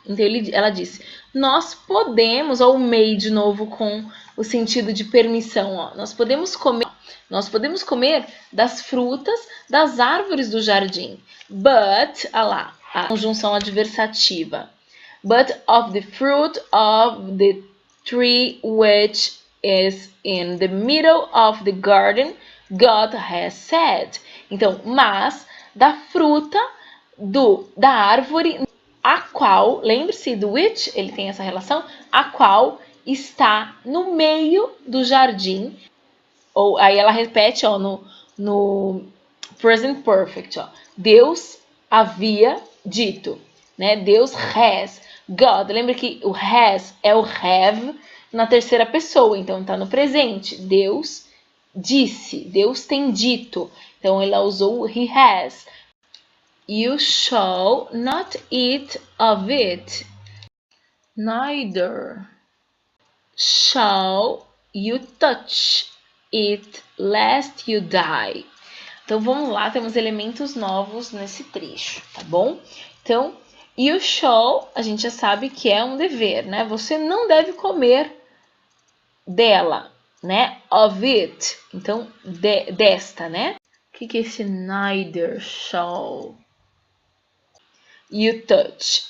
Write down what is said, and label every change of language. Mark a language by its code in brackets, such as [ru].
[pt] Então ela disse, nós podemos, ou may de novo com o sentido de permissão, ó, nós podemos comer das frutas das árvores do jardim. [en] But, [pt] lá, a conjunção adversativa. [en] But of the fruit of the tree which is in the middle of the garden, God has said. [pt] Então, mas da fruta da árvore a qual, lembre-se do which, ele tem essa relação, a qual está no meio do jardim. Ou aí ela repete, ó, no present perfect, ó. Deus havia dito, né? Deus [en] has. [pt] God, lembra que o has é o have na terceira pessoa, então tá no presente. Deus disse, Deus tem dito. Então ela usou o [en] he has. You shall not eat of it, neither shall you touch it lest you die. [pt] Então vamos lá, temos elementos novos nesse trecho, tá bom? Então, [en] you shall, [pt] a gente já sabe que é um dever, né? Você não deve comer dela, né? [en] Of it. [pt] Então, desta, né? O que é esse [en] neither shall you touch?